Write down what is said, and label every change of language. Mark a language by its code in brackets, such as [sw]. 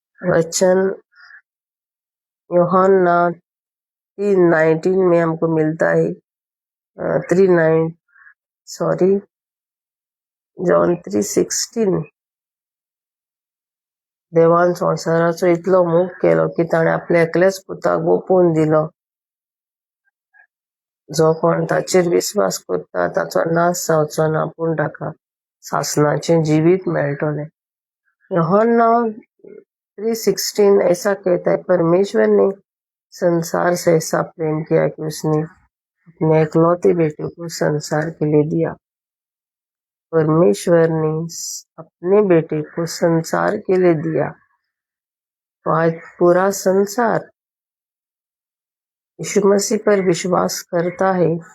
[hi] वचन यूहन्ना 3:19 में हमको मिलता है, 3:9 सॉरी जॉन 3:16. [gom] देवान संवसाराचो इतलो मोग केलो की ताणें आपल्या एकल्याच पुताक ओपून दिलो, जो कोण ताचेर विश्वास करता ताचो नाश जावचो ना, पूण ताका सासणाचें जिवीत मेळटलें. [hi] यूहन्ना 3:16 ऐसा कहता है, परमेश्वर ने संसार से ऐसा प्रेम किया कि उसने अपने इकलौते बेटे को संसार के लिए दिया. परमेश्वर ने अपने बेटे को संसार के लिए दिया, तो आज पूरा संसार यीशु मसीह पर विश्वास करता है.